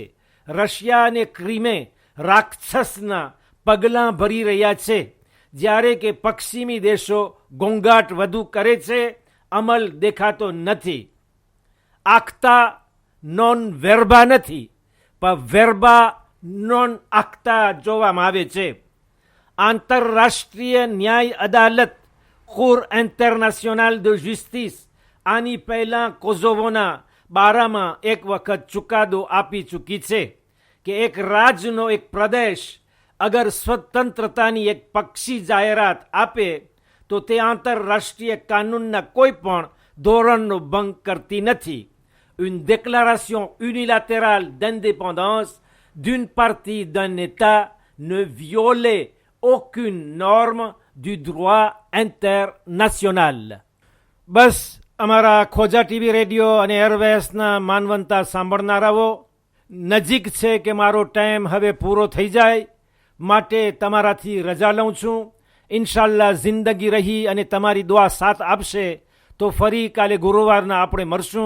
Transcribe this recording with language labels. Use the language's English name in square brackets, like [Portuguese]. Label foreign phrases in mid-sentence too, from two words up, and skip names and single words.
[Gujarati] રશિયા અને ક્રિમે રાક્ષસના પગલાં ભરી રહ્યા છે, જ્યારે કે પશ્ચિમી દેશો ઘોંઘાટ વધુ કરે છે, અમલ દેખાતો નથી. [Latin] acta non verba [Gujarati] નથી, પણ [Latin] verba non acta [Gujarati] જોવામાં આવે છે. આંતરરાષ્ટ્રીય ન્યાય અદાલત [French] Cour internationale de justice [Gujarati] આની પહેલાં કોઝોવોના બારામાં એક વખત ચુકાદો આપી ચૂકી છે કે એક રાજ્યનો એક પ્રદેશ અગર સ્વતંત્રતાની એક પક્ષી જાહેરાત આપે તો તે આંતરરાષ્ટ્રીય કાનૂનના કોઈ પણ ધોરણનો ભંગ કરતી નથી. [French] Une déclaration unilatérale d'indépendance d'une partie d'un État ne violait aucune norme du droit international. [Gujarati] બસ અમારા ખોજા ટીવી રેડિયો અને એરવેસના માનવંતા સાંભળનારાઓ, નજીક છે કે મારો ટાઈમ હવે પૂરો થઈ જાય, માટે તમારાથી રજા લઉં છું. ઇન્શાલ્લાહ જિંદગી રહી અને તમારી દુઆ સાથ આપશે તો ફરી કાલે ગુરુવારના આપણે મળશું.